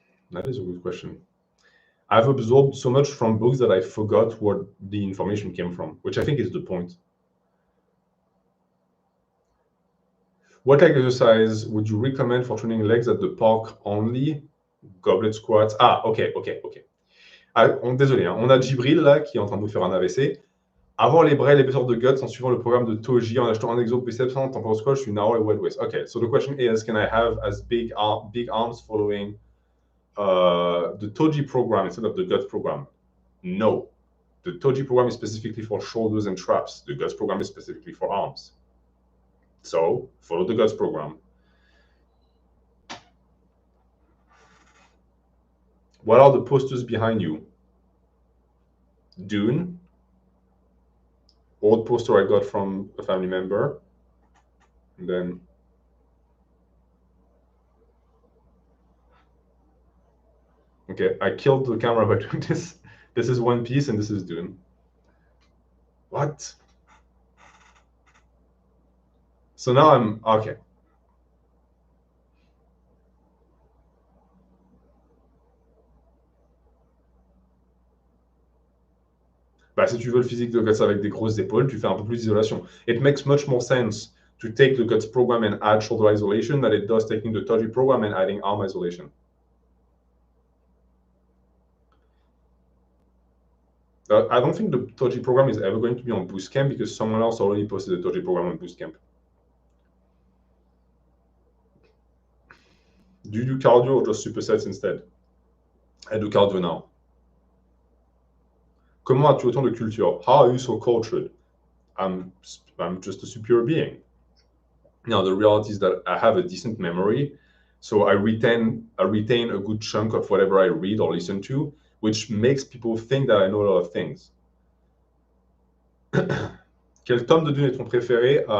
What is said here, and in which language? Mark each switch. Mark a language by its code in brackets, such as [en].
[en] That is a good question. I've absorbed so much from books that I forgot where the information came from, which I think is the point. What exercise would you recommend for training legs at the park only? Goblet squats. [fr] Ah, ok. Ah, désolé, hein. On a Djibril là qui est en train de nous faire un AVC. Avoir les bras et l'épaisseur de guts en suivant le programme de Toji en achetant un exo biceps, t'en penses quoi? Je suis narrow et wide waist. [en] Okay, so the question is, can I have as big arms following the Toji program instead of the guts program? No. The Toji program is specifically for shoulders and traps. The guts program is specifically for arms. So follow the guts program. What are the posters behind you? Dune. Old poster I got from a family member. And then okay, I killed the camera by doing this. This is One Piece and this is Dune. What? So now I'm okay. [fr] Bah, si tu veux le physique de Guts avec des grosses épaules, tu fais un peu plus d'isolation. [en] It makes much more sense to take the Guts program and add shoulder isolation than it does taking the Toji program and adding arm isolation. I don't think the Toji program is ever going to be on Bootcamp because someone else already posted the Toji program on Bootcamp. Do you do cardio or just supersets instead? I do cardio now. [fr] Comment as-tu autant de culture? [en] How are you so cultured? I'm just a superior being. Now, the reality is that I have a decent memory, so I retain a good chunk of whatever I read or listen to, which makes people think that I know a lot of things. [fr] Quel tome de Dune est ton préféré?